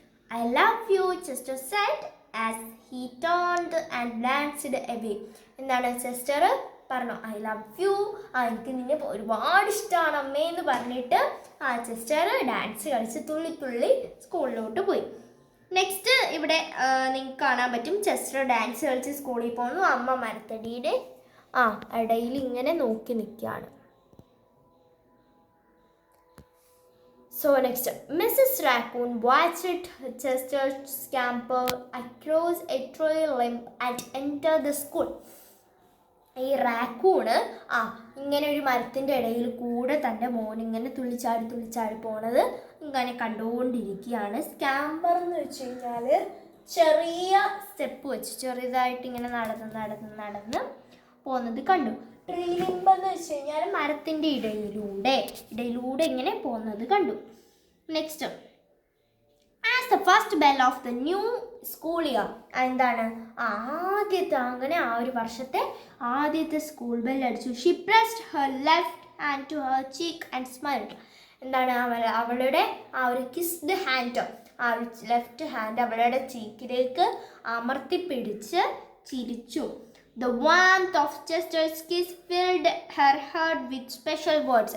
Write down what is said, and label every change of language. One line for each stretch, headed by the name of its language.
English: I love you, Chester said as he turned and glanced away.
Malayalam: എന്താണ് Chester പറഞ്ഞു
English: I love you,
Malayalam: എനിക്ക് നിന്നെ ഒരുപാട് ഇഷ്ടമാണ് അമ്മേ എന്ന് പറഞ്ഞിട്ട് ചെസ്റ്റർ ഡാൻസ് കളിച്ച് തുള്ളി സ്കൂളിലോട്ട് പോയി. നെക്സ്റ്റ് ഇവിടെ നിങ്ങൾക്ക് കാണാൻ പറ്റും ചെസ്റ്റർ ഡാൻസ് കളിച്ച് സ്കൂളിൽ പോകുന്നു. അമ്മ മരത്തടിയുടെ ഇടയിൽ ഇങ്ങനെ നോക്കി നിൽക്കുകയാണ്.
English: So next, Mrs. Raccoon watched Chester scamper across a tree limb and enter the school.
Malayalam: ഈ റാക്കൂണ് ഇങ്ങനെ ഒരു മരത്തിൻ്റെ ഇടയിൽ കൂടെ തൻ്റെ മോൻ ഇങ്ങനെ തുള്ളിച്ചാടി പോണത് ഇങ്ങനെ കണ്ടുകൊണ്ടിരിക്കുകയാണ്. സ്കാമ്പർ എന്ന് വെച്ച് കഴിഞ്ഞാൽ ചെറിയ സ്റ്റെപ്പ് വെച്ച് ചെറിയതായിട്ട് ഇങ്ങനെ നടന്ന് പോകുന്നത് കണ്ടു. ട്രീ ലിംബ് എന്ന് വെച്ച് കഴിഞ്ഞാൽ മരത്തിൻ്റെ ഇടയിലൂടെ ഇങ്ങനെ പോകുന്നത് കണ്ടു.
English: Next, as the first bell of the new school year.
Malayalam: എന്താണ് ആദ്യത്തെ അങ്ങനെ ഒരു വർഷത്തെ ആദ്യത്തെ സ്കൂൾ ബെൽ അടിച്ചു.
English: She pressed her left hand to her cheek and smiled.
Malayalam: എന്താണ് അവളുടെ ഒരു കിസ്ഡ് ഹാൻഡ് ലെഫ്റ്റ് ഹാൻഡ് അവളുടെ ചീക്കിലേക്ക് അമർത്തിപ്പിടിച്ച് ചിരിച്ചു.
English: The warmth of Chester's kiss filled her heart with special words.